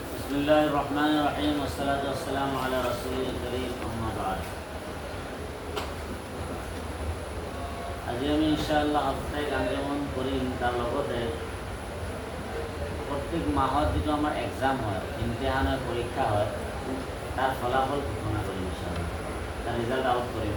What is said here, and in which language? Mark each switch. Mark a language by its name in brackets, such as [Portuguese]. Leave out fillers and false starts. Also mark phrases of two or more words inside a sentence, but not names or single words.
[Arabic] بسم الله الرحمن الرحيم والصلاة والسلام على رسوله الكريم أما بعد. [Assamese] আজি আমি ইনশাআল্লাহ সাপ্তাহিক আঞ্জুমান কৰিম। তাৰ লগতে প্ৰত্যেক মাহত যিটো আমাৰ এক্সাম হয়, ইমতিহান হয়, পৰীক্ষা হয়, তাৰ ফলাফল ঘোষণা কৰিম ইনশাআল্লাহ, তাৰ [English] result out [Assamese] কৰিম।